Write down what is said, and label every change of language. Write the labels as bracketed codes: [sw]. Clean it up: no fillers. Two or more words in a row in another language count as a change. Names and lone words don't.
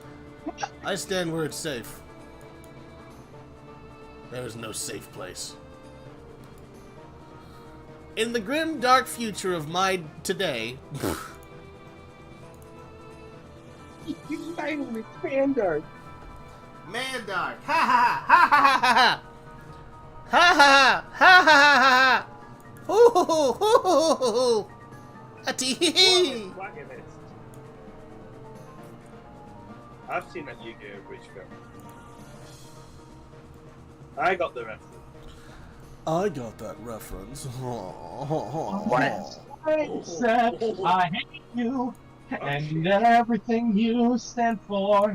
[en] I stand where it's safe. There is no safe place. In the grim, dark future of my today, You finally standard. Mandark. Ha ha ha ha ha ha ha ha ha ha ha ha. Hoo hoo hoo hoo hoo hoo hoo. Atee hee hee. I've seen that Yu-Gi-Oh! Bridge film. I got the reference. I got that reference. Except I hate you and everything you stand for.